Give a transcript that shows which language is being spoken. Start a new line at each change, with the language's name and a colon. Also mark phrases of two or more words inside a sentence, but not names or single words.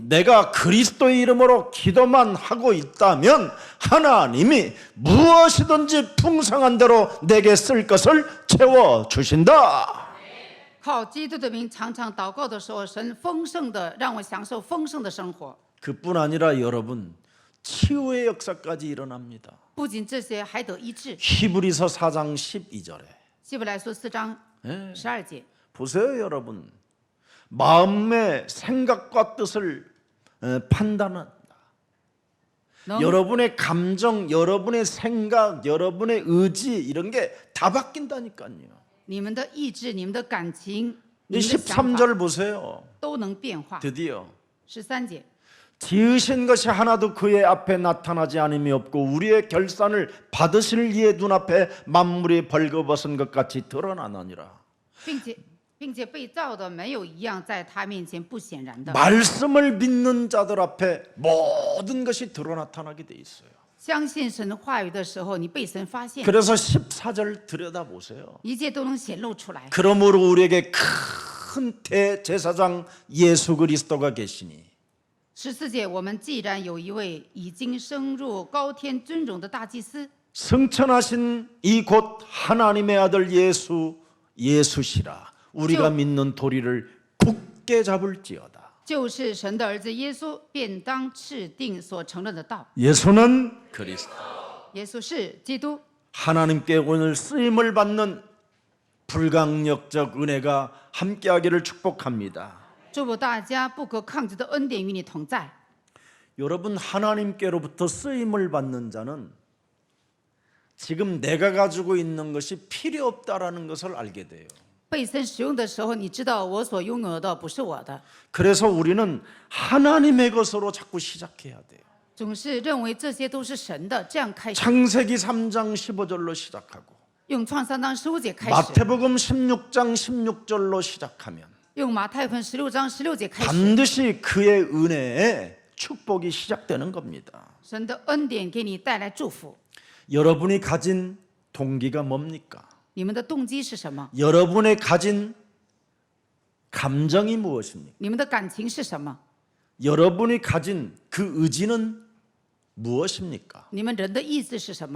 Korean: 내가 그리스도의 이름으로 기도만 하고 있다면 하나님이 무엇이든지 풍성한 대로 내게 쓸 것을 채워주신다.
Chinese: 靠基督的名，常常祷告的时候，神丰盛的让我享受丰盛的生活。
Korean: 그뿐 아니라 여러분 치유의 역사까지 일어납니다.
Chinese: 不仅这些，还得医治。
Korean: 히브리서 4장 12절에
Chinese: 希伯来书4章12节，
Korean: 보세요 여러분. 마음의 생각과 뜻을 판단한다. 여러분의 감정, 여러분의 생각, 여러분의 의지 이런 게 다 바뀐다니까요.
Chinese: 你们的意志、你们的感情、
Korean: 이
Chinese: 你们的想法
Korean: 13절 보세요.
Chinese: 都能变化。
Korean: 드디어
Chinese: 13节，
Korean: 지으신 것이 하나도 그의 앞에 나타나지 않음이 없고 우리의 결산을 받으실 이의 눈앞에 만물이 벌거벗은 것 같이 드러나느니라.
Chinese: 并且被造的没有一样在他面前不显然的。
Korean: 말씀을 믿는 자들 앞에 모든 것이 드러나타나게 돼 있어요.
Chinese: 相信神话语的时候，你被神发现，
Korean: 그래서 14절 들여다보세요.
Chinese: 一切都能显露出来。
Korean: 그러므로 우리에게 큰 대제사장 예수 그리스도가 계시니
Chinese: 14 节，我们既然有一位已经升入高天尊荣的大祭司，
Korean: 승천하신 이 곧 하나님의 아들 예수시라. 우리가 믿는 도리를 굳게 잡을지어다.
Chinese: 就是神的儿子耶稣，便当持定所承认的道。
Korean: 예수는 그리스도.
Chinese: 耶稣是基督，
Korean: 하나님께 오늘 쓰임을 받는 불강력적 은혜가 함께하기를 축복합니다.
Chinese: 祝福大家不可抗拒的恩典与你同在。
Korean: 여러분, 하나님께로부터 쓰임을 받는 자는 지금 내가 가지고 있는 것이 필요 없다라는 것을 알게 돼요.
Chinese: 被神使用的时候，你知道我所拥有的不是我的，
Korean: 그래서 우리는 하나님의 것으로 자꾸 시작해야 돼요.
Chinese: 总是认为这些都是神的，这样开始。
Korean: 창세기 3장 15절로 시작하고
Chinese: 用创三章15节开始，
Korean: 마태복음 16장 16절로 시작하면
Chinese: 用马太福音16章16节开始，
Korean: 반드시 그의 은혜에 축복이 시작되는 겁니다.
Chinese: 神的恩典给你带来祝福。
Korean: 여러분이 가진 동기가 뭡니까?
Chinese: 你们的动机是什么？
Korean: 여러분의 가진 감정이 무엇입니까?
Chinese: 你们的感情是什么？
Korean: 여러분이 가진 그 의지는 무엇입니까?
Chinese: 你们人的意思是什么？